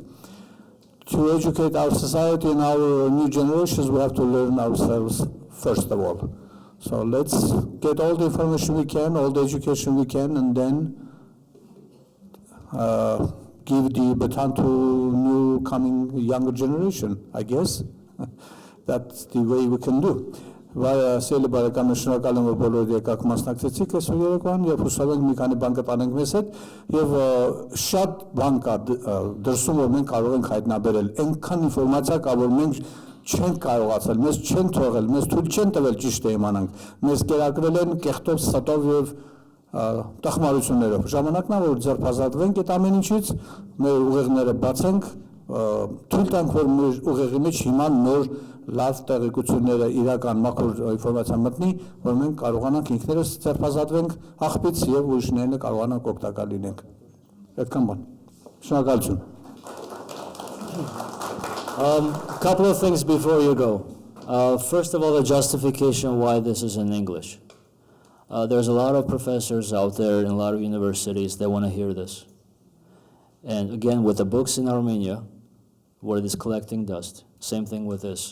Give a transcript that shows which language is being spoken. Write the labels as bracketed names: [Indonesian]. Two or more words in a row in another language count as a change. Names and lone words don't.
[English] To educate our society and our new generations, we have to learn ourselves first of all. So let's get all the information we can, all the education we can, and then give the baton to new coming younger generation, I guess. That's the way we can do. [Armenian] Սիրելի բարեկամներ, շնորհակալ եմ, որ բոլորդ եկաք մասնակցեցիք այս երեկոյան, եւ հուսով ենք մի քանի բան կտանենք մեզ հետ, եւ շատ բան կա դրսում, որ մենք կարող ենք հայտնաբերել, այնքան ինֆորմացիա կա, որ մենք չենք կարողացել, մեզ չեն թողել, մեզ թույլ չեն տվել ճիշտ իմանանք, մեզ կերակրել են կեղտով, ստով եւ տխմարություններով։ Ժամանակն է, որ ձերբազատվենք այդ ամեն ինչից, մեր ուղեղները բացենք, թույլ տանք, որ մեր ուղեղի մեջ հիմա նոր լավ տեղեկությունները, իրական մաքուր ինֆորմացիա մտնի, որ մենք կարողանանք ինքներս ձերբազատվենք աղբից եւ ուրիշներն կարողանանք օգտակար լինենք։ Այդքան բան։ Շնորհակալություն։ [English] Couple of things before you go. First of all, the justification why this is in English. There's a lot of professors out there in a lot of universities that want to hear this. And again, with the books in Armenia, where it is collecting dust, same thing with this.